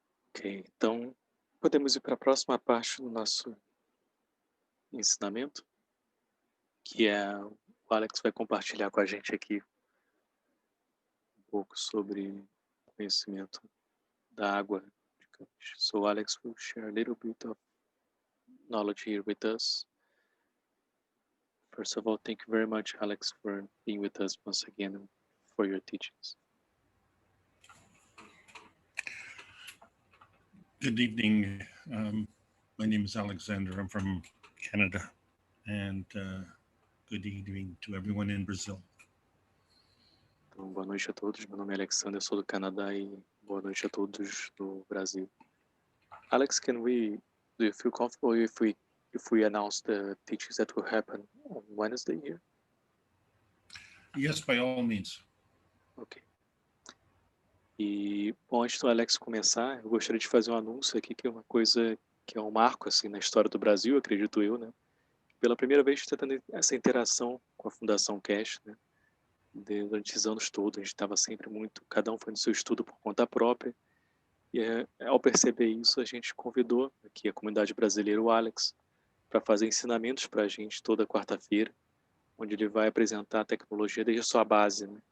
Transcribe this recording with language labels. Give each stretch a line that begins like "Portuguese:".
Portuguese: Ok, então podemos ir para a próxima parte do nosso ensinamento, que é o Alex vai compartilhar com a gente aqui um pouco sobre o conhecimento da água de gancho.
English: So Alex will share a little bit of knowledge here with us. First of all, thank you very much, Alex, for being with us once again and for your teachings. Good evening. My name is Alexander. I'm from Canada, and good evening to everyone in Brazil.
Portuguese: Então, boa noite a todos. Meu nome é Alexander, eu sou do Canadá e boa noite a todos do Brasil.
English: Alex, do you feel comfortable if we announce the teachings that will happen on Wednesday here? Yes, by all means. Ok.
Portuguese: E, bom, antes do Alex começar, eu gostaria de fazer um anúncio aqui, que é uma coisa que é um marco, assim, na história do Brasil, acredito eu, né? Pela primeira vez está tendo essa interação com a Fundação Keshe, né? Durante esses anos todos, a gente estava sempre muito, cada um fazendo seu estudo por conta própria, e ao perceber isso, a gente convidou aqui a comunidade brasileira, o Alex, para fazer ensinamentos para a gente toda quarta-feira, onde ele vai apresentar a tecnologia desde a sua base, né?